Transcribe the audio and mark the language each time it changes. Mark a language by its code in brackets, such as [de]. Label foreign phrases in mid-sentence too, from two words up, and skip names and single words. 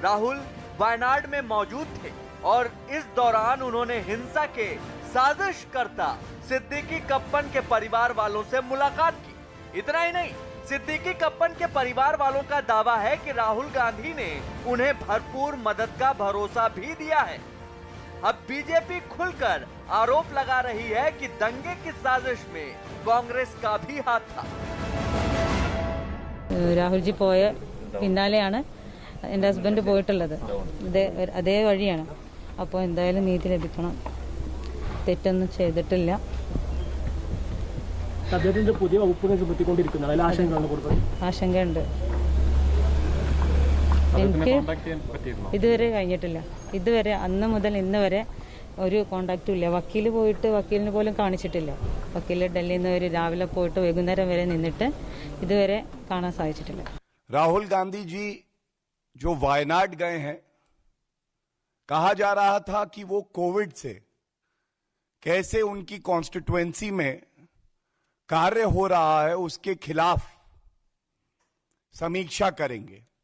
[hi] राहुल वायनाड में मौजूद थे और इस दौरान उन्होंने हिंसा के साजिशकर्ता सिद्दीकी कप्पन के परिवार वालों से मुलाकात की। इतना ही नहीं, सिद्दीकी कप्पन के परिवार वालों का दावा है कि राहुल गांधी ने उन्हें भरपूर मदद का भरोसा भी दिया है। अब बीजेपी खुलकर आरोप लगा रही है कि दंगे की साजिश में कांग्रेस का भी हाथ था। [ml] രാഹുൽ ജി പോയ പിന്നാലെയാണ് എൻ്റെ ഹസ്ബൻഡ് പോയിട്ടുള്ളത്. അതേ വഴിയാണ്. അപ്പോൾ എന്തായാലും നീതി ലഭിക്കണം. തെറ്റൊന്നും ചെയ്തിട്ടില്ല. അദ്ദേഹത്തിന്റെ പുതിയ വകുപ്പുകൾ ചുമത്തിക്കൊണ്ടിരിക്കുന്നത് അതിൽ ആശങ്കയുണ്ട്. എനിക്ക് ഇതുവരെ കഴിഞ്ഞിട്ടില്ല. ഇതുവരെ അന്ന് മുതൽ ഇന്ന് വരെ ഒരു കോണ്ടാക്റ്റും ഇല്ല. വക്കീല് പോയിട്ട് വക്കീലിന് പോലും കാണിച്ചിട്ടില്ല. വക്കീല് ഡൽഹിയിൽ നിന്ന് രാവിലെ പോയിട്ട് വൈകുന്നേരം വരെ നിന്നിട്ട് ഇതുവരെ കാണാൻ സാധിച്ചിട്ടില്ല. [hi] राहुल गांधी जी जो वायनाड गए हैं, कहा जा रहा था कि वो कोविड से कैसे उनकी कॉन्स्टिट्यूएंसी में कार्य हो रहा है उसके खिलाफ समीक्षा करेंगे।